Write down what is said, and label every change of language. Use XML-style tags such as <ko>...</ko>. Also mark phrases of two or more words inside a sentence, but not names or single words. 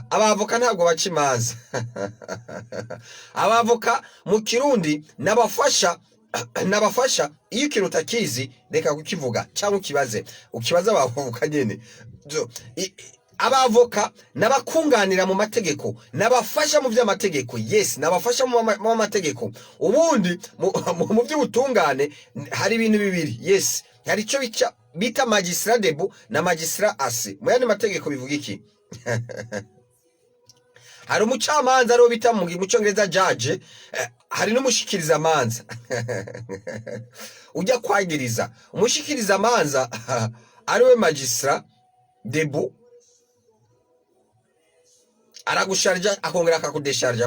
<rn>Abavoka ntabwo bacimanza. Abavoka mu Kirundi nabafasha iyo ikintu utakizi reka kukivuga cyangwa ukibaza abavoka nyene. Abavoka nabakunganira mu mategeko, nabafasha mu by'amategeko. Yes, nabafasha mu mategeko. Ubundi mu by'ubutungane hari ibintu bibiri. Yes, hari icyo bita</rn> <fr>magistrat debout</fr> <rn>na</rn> <fr>magistrat assis.</fr> <rn>Mu yandi mategeko bivuga iki? Hari umucamanza aro bita mu Cyongereza judge, hari n'umushikiriza amanza. Ujya kwagiriza umushikiriza amanza ariwe</rn> <fr>magistrat debout,</fr> <rn>aragusharja akongera akakudesharja.</rn>